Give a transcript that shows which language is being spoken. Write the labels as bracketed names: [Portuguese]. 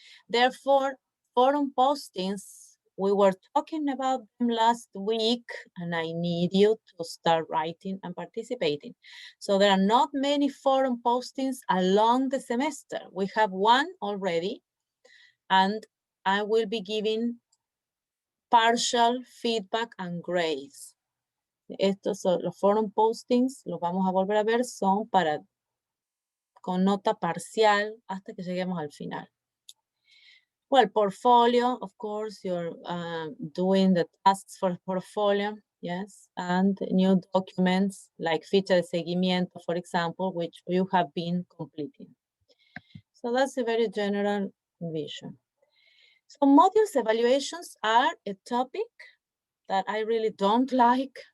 [English] Therefore, forum postings, we were talking about them last week, and I need you to start writing and participating. So there are not many forum postings along the semester. We have one already, and I will be giving partial feedback and grades. [Spanish] Estos son los forum postings, los vamos a volver a ver, son con nota parcial hasta que lleguemos al final. [English] Well, portfolio, of course, you're doing the tasks for portfolio, yes, and new documents like ficha de seguimiento, for example, which you have been completing. So that's a very general vision. So modules evaluations are a topic that I really don't like.